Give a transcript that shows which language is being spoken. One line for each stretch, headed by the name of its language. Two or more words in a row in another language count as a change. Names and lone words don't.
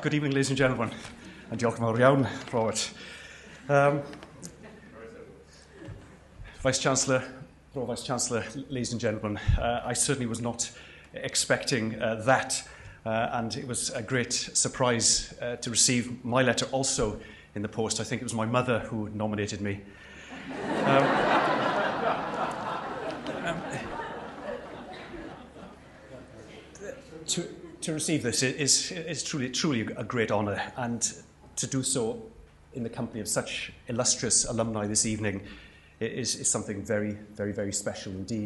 English: Good evening, ladies and gentlemen.
Welsh: A diolch yn fawr iawn, Robert.
English: Vice-Chancellor, Vice-Chancellor, ladies and gentlemen, I certainly was not expecting that, and it was a great surprise to receive my letter also in the post. I think it was my mother who nominated me. To receive this is truly a great honour, and to do so in the company of such illustrious alumni this evening is something very, very, very special indeed.